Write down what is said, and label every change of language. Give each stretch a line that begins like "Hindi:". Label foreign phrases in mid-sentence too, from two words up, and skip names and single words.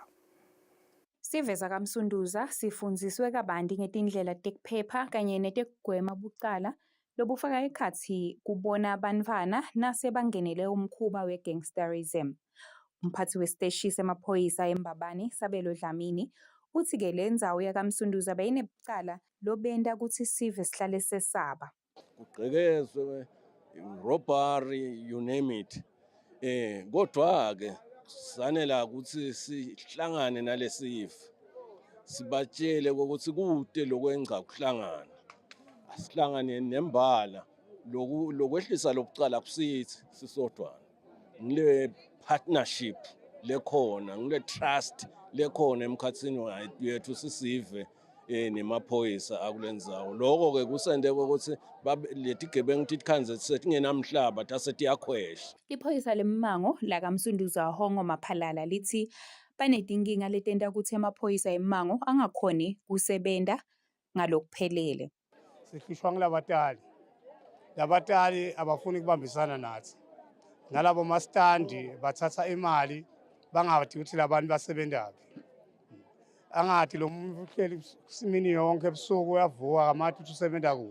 Swati: Siveza kamsunduza sifundziswe kabanti ngetindlela tekuphepha kanye netekugwema bucala lobufaka ekhatsi kubona bantfwana nase bangenele umkhuba we-gangsterism. Umphathi wesiteshi semaphoyisa eMbabane Sabelo Dlamini uthi ke le ndzawo yakamsunduza beyinebucala lobenta kutsi sive sihlale sesaba. Kucekezwe robbery,
English: you name it.
Zulu: Kodwa ke sanela ukuthi sihlangane nalesive sibatshele ukuthi kude lokwenca kuhlangana asihlangane nembala lokwehlisa lobucala kusithi sisodwana ngile partnership lekhona ngile trust lekhona emkhatsini wethu sisive nemaphoyisa akulenzawo.
Swati: Lokho ke kusende ukuthi letigebengu tithanze setingenamhlaba tase tiyakhwesha. Iphoyisa leMmango lakamsunduza Hongo Maphalala lithi banetinkinga letenta ukuthi amaphoyisa eMmango angakhoni kusebenta ngalokuphelele.
Zulu: Sihlishwa ngilabatali. Labatali abafuni kubambisana nathi. Nalabo mastandi bathatha imali bangathi ukuthi labantu basebenzaphi. Angathi lo muntu uhleli simini yonke ebusuku uyavuka kamathi usebenza kuphi.